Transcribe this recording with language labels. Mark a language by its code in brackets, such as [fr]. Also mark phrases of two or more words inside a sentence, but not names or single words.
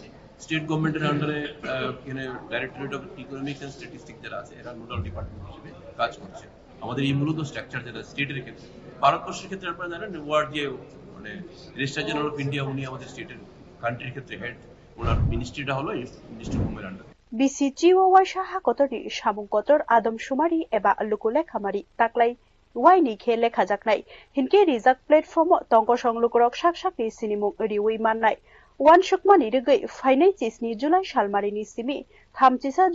[en] state government under [bn] এখানে ডাইরেক্টরেট অফ ইকোনমিক্স এন্ড স্ট্যাটিস্টিক্স যারা আছে এরা [en] nodal department [bn] হিসেবে কাজ করছে। আমাদের এই মূলত স্ট্রাকচার যেটা স্টেটের ক্ষেত্রে, ভারতবর্ষের ক্ষেত্রে আপনারা জানেন ওয়ার্ড যে মানে রেজিস্ট্রার জেনারেল অফ ইন্ডিয়া উনি আমাদের স্টেটের কান্ট্রির ক্ষেত্রে হেড, ওনার মিনিস্ট্রিটা হলো [en] ministry home under. [trp] BCGO waisha hakotorni samung kotor adam sumari eba lukule khamari taklai waini khele khajaknai hinke rijak platform tongko songlukorok sak ni sinimung riwi mannai wan shukmani rigai fainai chisni July salmari ni simi 30